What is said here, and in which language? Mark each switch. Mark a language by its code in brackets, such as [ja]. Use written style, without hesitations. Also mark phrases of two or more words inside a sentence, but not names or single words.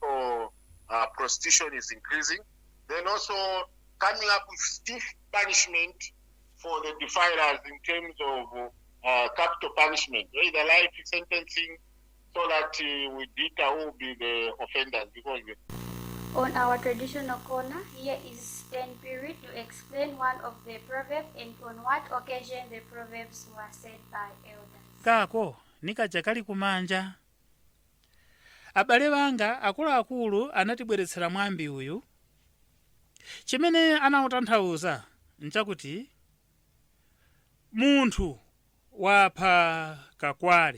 [en] So prostitution is increasing. Then also coming up with stiff punishment for the defilers in terms of capital punishment, either life sentencing, so that we deter who will be the offenders. Because on our traditional corner, here is NPR to explain one of the proverbs and on what occasion the proverbs were said by elders. [ny] Kako nikaja kali kumanja. Abale banga akulu anatibweretsera mwambi uyu. Chimene anamutanthauza nchakuti munthu wapha kakwale.